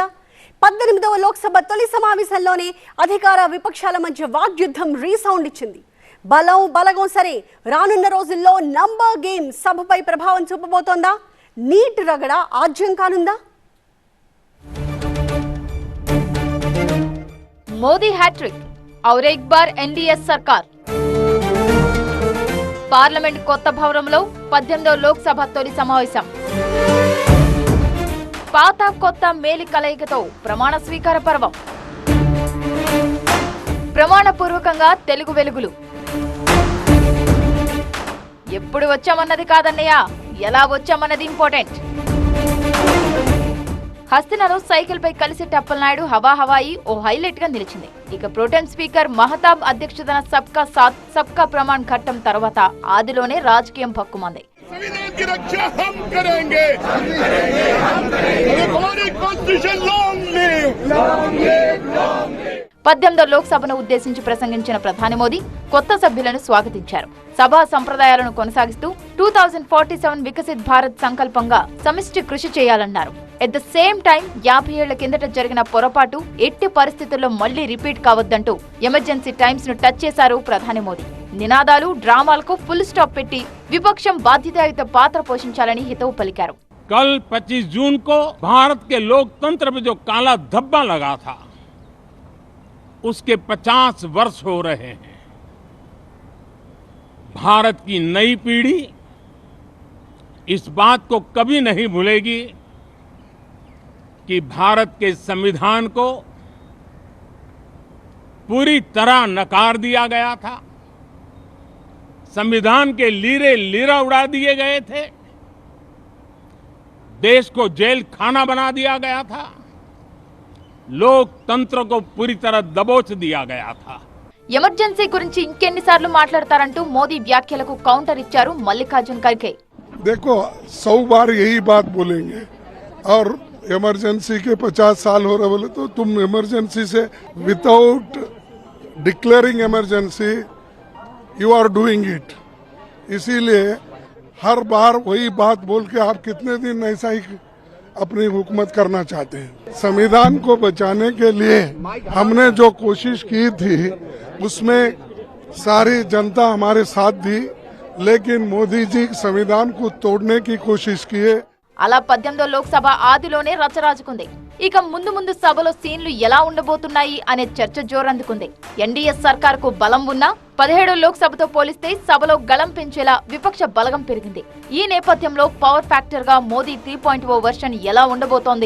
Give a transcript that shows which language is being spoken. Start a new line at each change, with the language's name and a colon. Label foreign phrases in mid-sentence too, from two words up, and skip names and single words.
Telugu: 18వ లోక్సభ తొలి సమావేశంలోనే అధికార విపక్షాల మధ్య వాగ్యుద్ధం రీసౌండ్ ఇచ్చింది. బలగం సరే, రానున్న రోజుల్లో
English: number game
Telugu: సభపై ప్రభావం చూపబోతోందా? నీట్ రగడ ఆజ్యం కానుందా? మోదీ హ్యాట్రిక్
Hindi: और एक बार एनडीए सरकार
Telugu: పార్లమెంట్ కొత్త భవనంలో 18వ లోక్సభ తొలి సమావేశం. పాత కొత్త మేలి కలయికతో ప్రమాణ స్వీకార పర్వం. ప్రమాణపూర్వకంగా తెలుగు వెలుగులు. ఎప్పుడు వచ్చామన్నది కాదన్నయ్య, ఎలా వచ్చామన్నది ఇంపార్టెంట్. హస్తినలో సైకిల్ పై కలిసి టప్పలనాయుడు హవాయి ఓ హైలైట్ గా నిలిచింది. ఇక ప్రోటెం స్పీకర్ మహతాబ్ అధ్యక్షతన
Hindi: सबका साथ सबका प्रमाण
Telugu: ఘట్టం తర్వాత ఆదిలోనే రాజకీయం పక్కుమంది. 18వ లోక్సభను ఉద్దేశించి ప్రసంగించిన ప్రధాని మోదీ కొత్త సభ్యులను స్వాగతించారు. సభా సంప్రదాయాలను కొనసాగిస్తూ 2047 వికసిత్ భారత్ సంకల్పంగా సమిష్టి కృషి చేయాలన్నారు.
English: at the same time
Telugu: 50 ఏళ్ల కిందట జరిగిన పొరపాటు ఎట్టి పరిస్థితుల్లో మళ్లీ రిపీట్ కావద్దంటూ
English: emergency times
Telugu: ను టచ్ చేశారు ప్రధాని మోదీ. నినాదాలు డ్రామాలకు
English: full stop
Telugu: పెట్టి విపక్షం బాధ్యతాయుత పాత్ర పోషించాలని హితవు పలికారు.
Hindi: कल 25 जून को भारत के लोकतंत्र में जो काला धब्बा लगा था, उसके 50 वर्ष हो रहे हैं. भारत की नई पीढ़ी इस बात को कभी नहीं भूलेगी कि भारत के संविधान को पूरी तरह नकार दिया गया था. संविधान के लीरे लीरा उड़ा दिए गए थे. देश को जेल खाना बना दिया गया था. लोकतंत्र को पूरी तरह दबोच दिया गया था.
Telugu: ఎమర్జెన్సీ గురించి ఇంకెన్నిసార్లు మాట్లాడతారంటూ మోదీ వ్యాఖ్యలకు కౌంటర్ ఇచ్చారు మల్లికార్జున్ ఖర్గే.
Hindi: देखो 100 बार यही बात बोलेंगे और इमरजेंसी के 50 साल हो रहे बोले तो तुम इमरजेंसी से
English: without declaring emergency you are doing it.
Hindi: इसीलिए हर बार वही बात बोल के आप कितने दिन ऐसा ही अपनी हुकूमत करना चाहते हैं. संविधान को बचाने के लिए हमने जो कोशिश की थी उसमें सारी जनता हमारे साथ दी, लेकिन मोदी जी संविधान को तोड़ने की कोशिश किए.
Telugu: అలా 18వ లోక్సభ ఆదిలోనే రచరాజుకుంది. ఇక ముందు ముందు సభలో సీన్లు ఎలా ఉండబోతున్నాయి అనే చర్చ జోరందుకుంది. ఎన్డీఏ సర్కార్కు బలం ఉన్నా 17వ లోక్సభతో పోలిస్తే సభలో గళం పెంచేలా విపక్ష బలగం పెరిగింది. ఈ నేపథ్యంలో
English: power factor
Telugu: గా మోదీ 3.0 వర్షన్ ఎలా ఉండబోతోంది?